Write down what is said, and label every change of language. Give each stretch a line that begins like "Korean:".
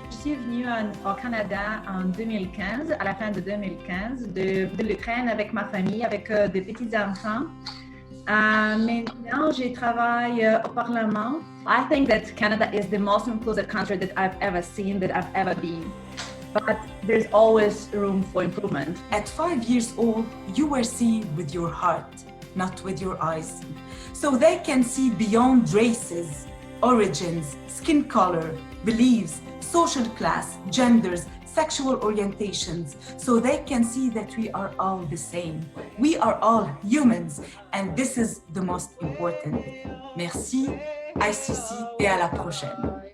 French: Je suis venue au Canada en 2015, à la fin de 2015, de l'Ukraine avec ma famille, avec des petits-enfants. Maintenant, je travaille au Parlement.
English: I think that Canada is the most inclusive country that I've ever seen, that I've ever been. But there's always room for improvement. At 5 years old, you were seeing with your heart, not with your eyes. So they can see beyond races, origins, skin color, beliefs, social class, genders, sexual orientations. So they can see that we are all the same. We are all humans, and this is the most important.
French: Merci, ICC, et à la prochaine.